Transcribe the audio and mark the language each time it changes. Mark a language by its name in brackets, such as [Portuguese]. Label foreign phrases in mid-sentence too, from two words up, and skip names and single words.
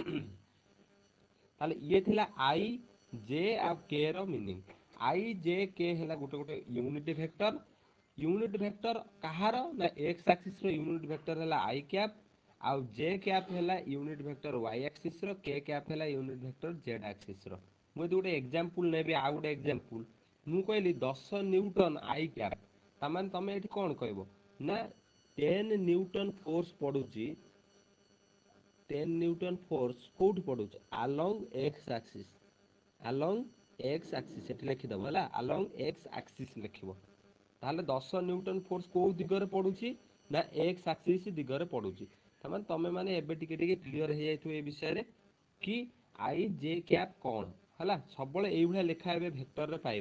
[Odia] ତାହେଲେ ଇଏ ଥିଲା ଆଇ ଜେ ଆଉ କେ ର ମିନିଂ ଆଇ ଜେ କେ ହେଲା ଗୋଟେ ଗୋଟେ [English] unit vector unit vector [Odia] କାହାର ନା [English] x axis [Odia] ର [English] unit vector [Odia] ହେଲା [English] i cap [Odia] ଆଉ [English] j cap [Odia] ହେଲା [English] unit vector y axis [Odia] ର [English] k cap [Odia] ହେଲା [English] unit vector z axis [Odia] ର ମୁଁ ଯଦି ଗୋଟେ ଏକ୍ଜାମ୍ପଲ ନେବି ଆଉ ଗୋଟେ ଏକ୍ଜାମ୍ପଲ ମୁଁ କହିଲି [English] 10 newton i cap [Odia] ତାମାନେ ତମେ ଏଠି କଣ କହିବ ନା [English] 10 newton force [Odia] ପଡୁଛି [English] 10 newton force [Odia] କୋଉଠି ପଡୁଛି [English] along x axis along x axis [Odia] ସେଠି ଲେଖିଦବ ହେଲା [English] along x axis [Odia] ଲେଖିବ ତାହେଲେ [English] 10 newton force [Odia] କୋଉ ଦିଗରେ ପଡୁଛି ନା [English] x axis [Odia] ଦିଗରେ ପଡୁଛି ତାମାନେ ତମେ ମାନେ ଏବେ ଟିକେ ଟିକେ କ୍ଲିୟର ହେଇଯାଇଥିବ ଏ ବିଷୟରେ କି [English] i j cap [Odia] କଣ ହେଲା। ସବୁବେଳେ ଏଇଭଳିଆ ଲେଖା ଏବେ ଭେକ୍ଟରରେ ପାଇବ।